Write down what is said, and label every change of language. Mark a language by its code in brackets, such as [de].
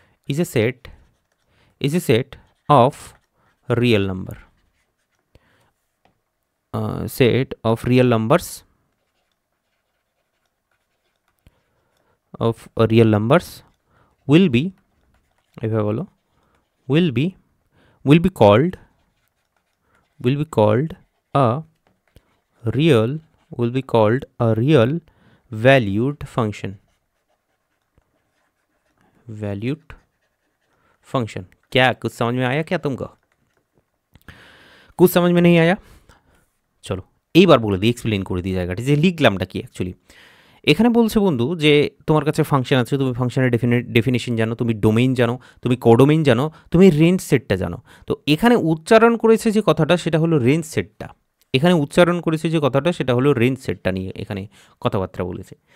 [en] is a set of real number, set of real numbers will be [bn] এভাবে বলো, [en] will be called a real valued function. [hi] क्या कुछ समझ में आया क्या तुमको? कुछ समझ में नहीं आया? [bn] চলো এইবার বলে দিই, এক্সপ্লেন করে দিই জায়গাটা যে লিখলামটা কি অ্যাকচুয়ালি। এখানে বলছে বন্ধু যে তোমার কাছে ফাংশন আছে, তুমি ফাংশনের ডেফিনেশন জানো, তুমি ডোমেইন জানো, তুমি কোডোমেইন জানো, তুমি রেঞ্জ সেটটা জানো। তো এখানে উচ্চারণ করেছে যে কথাটা সেটা হলো রেঞ্জ সেটটা, নিয়ে এখানে কথাবার্তা বলেছে।